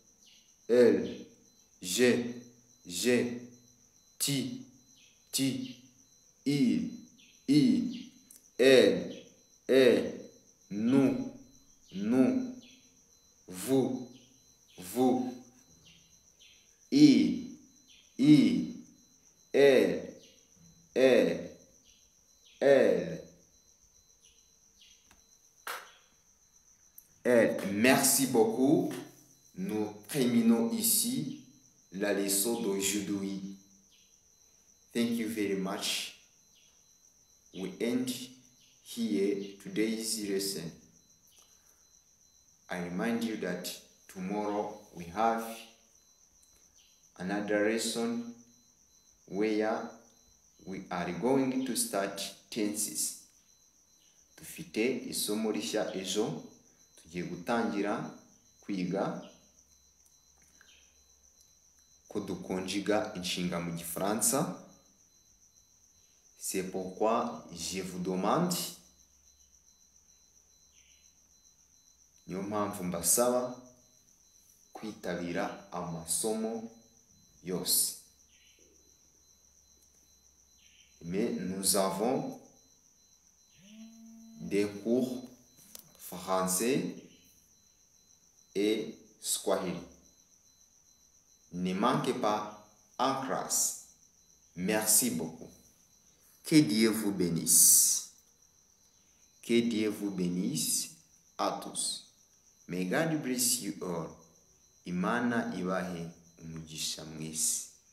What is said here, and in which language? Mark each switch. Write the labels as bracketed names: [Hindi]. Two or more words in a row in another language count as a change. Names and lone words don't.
[French] j'ai, tu, il, elle, nous, vous, il, elle, elle. Merci beaucoup. Nous terminons ici la leçon d'aujourd'hui. [English] Thank you very much. We end here today's lesson. I remind you that tomorrow we have another lesson where we are going to start tenses. [Kinyarwanda] Dufite isomo rishya ejo, tugiye gutangira kwiga ko dukonjiga inshinga mu gifaransa. [French] C'est pourquoi je vous demande, [Kinyarwanda] niyo mpamvu mbasaba kwitabira amasomo yose. [French] Mais nous avons des cours français et swahili. Ne manquez pas en classe. Merci beaucoup. Que Dieu vous bénisse. Que Dieu vous bénisse à tous. [English] May God bless you all. [Kinyarwanda] Imana ibahe umugisha mwese.